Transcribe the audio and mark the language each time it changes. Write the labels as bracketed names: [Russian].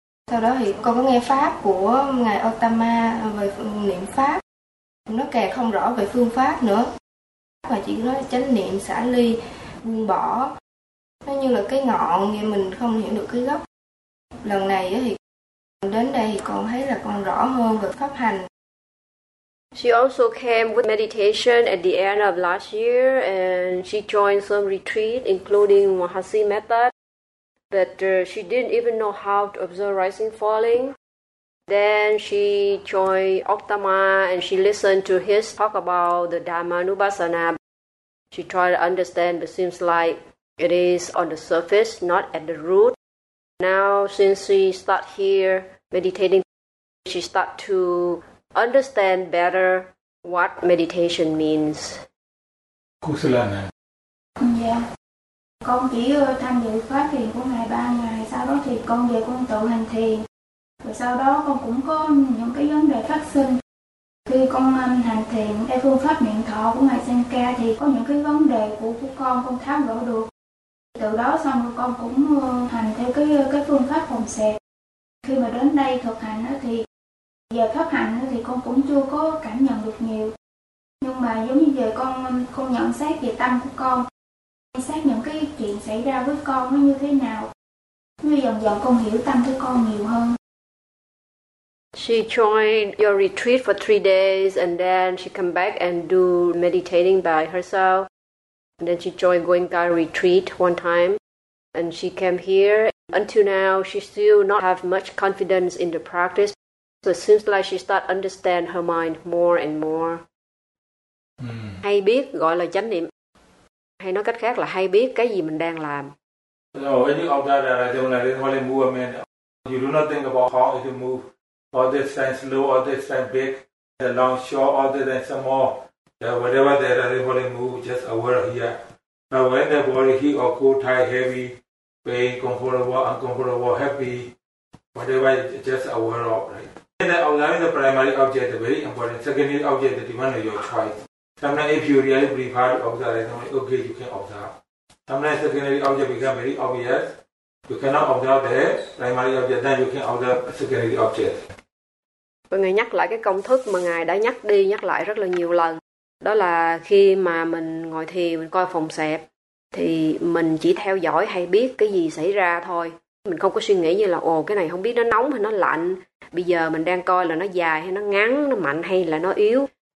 [Vietnamese] Sau đó thì con có nghe pháp của Ngài Otama về niệm pháp. Nó càng không rõ về phương pháp nữa. Mà chỉ nói chánh niệm, xả ly, buông bỏ. Nó như là cái ngọn nghe mình không hiểu được cái gốc. Lần này thì đến đây con thấy là con rõ hơn về pháp hành. [English] She also came with meditation at the end of last year and she joined some retreat including Mahasi method. But she didn't even know how to observe rising falling. Then she joined Ottama and she listened to his talk about the Dhamma Nubasana. She tried to understand but seems like it is on the surface, not at the root. Now, since she start here meditating, she start to understand better what meditation means. Kusalana. [Vietnamese] Dạ. Con chỉ tham dự khóa thiền của ngày 3 ngày, sau đó thì con về con tự hành thiền. Rồi sau đó con cũng có những cái vấn đề phát sinh. Khi con hành thiền theo phương pháp niệm thọ của ngài Sanka thì có những cái vấn đề của con tháo gỡ được. Từ đó xong rồi con cũng hành theo cái phương pháp phòng xẹp. Khi mà đến đây thực hành thì giờ pháp hành thì con cũng chưa có cảm nhận được nhiều. Nhưng mà giống như giờ con nhận xét về tâm của con, nhận xét những cái chuyện xảy ra với con nó như thế nào. Như dần dần con hiểu tâm của con nhiều hơn. [English] She joined your retreat for 3 days and then she come back and do meditating by herself. And then she joined Goenka retreat one time and she came here. Until now, she still not have much confidence in the practice. So it seems like she start understand her mind more and more. Mm. [Vietnamese] Hay biết gọi là chánh niệm. Hay nói cách khác là hay biết cái gì mình đang làm. [English] No, when you observe that, I don't like it, only movement. You do not think about how it move. All this time slow, all this time big, the long, short, all this and some more. Yeah, whatever there are, the body move, just aware here. Now when the body heat or cool, tight, heavy, pain, comfortable, uncomfortable, happy, whatever, just aware of, right? And then observing the primary object, the very important. Secondary object, the demand of your choice. Sometimes if you really prefer to observe, then okay, you can observe. Sometimes secondary object become very obvious. You cannot observe the primary object, then you can observe secondary object. [Vietnamese] Ngài nhắc lại cái công thức mà Ngài đã nhắc đi, nhắc lại rất là nhiều lần. Đó là khi mà mình ngồi thiền, mình coi phòng xẹp. thì mình chỉ theo dõi hay biết cái gì xảy ra thôi. Mình không có suy nghĩ như là ồ cái này không biết nó nóng hay nó lạnh, bây giờ mình đang coi là nó dài hay nó ngắn, nó mạnh hay là nó yếu.